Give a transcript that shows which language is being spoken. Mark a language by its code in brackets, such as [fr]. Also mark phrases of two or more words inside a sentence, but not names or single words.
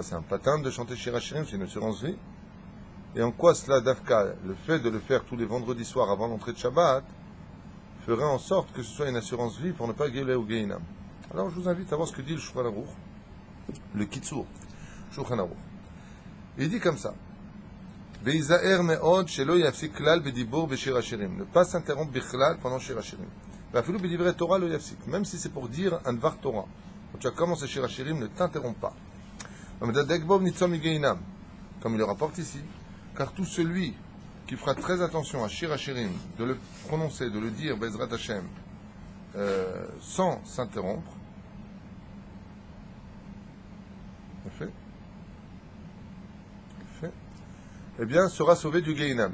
[fr] C'est un patin de chanter Shir HaShirim, c'est une assurance vie. Et en quoi cela, Dafka, le fait de le faire tous les vendredis soirs avant l'entrée de Shabbat, ferait en sorte que ce soit une assurance vie pour ne pas gueuler au Gehinam? Alors je vous invite à voir ce que dit le Shulchan Aruch, le Kitsour, Shulchan Aruch. Il dit comme ça: [he] ויזהר מאוד שלא יפסיק כלל בדיבור בשיר השירים. [fr] Ne pas s'interrompre bichlal pendant Shir HaShirim. [he] ואפילו בדברי תורה לא יפסיק. [fr] Même si c'est pour dire un [he] דבר תורה. [fr] Quand tu as commencé Shir HaShirim, ne t'interromps pas. Comme il le rapporte ici. Car tout celui qui fera très attention à Shir HaShirim, de le prononcer, de le dire, [he] בעזרת השם, [fr] sans s'interrompre, eh bien, sera sauvé du Gehinam.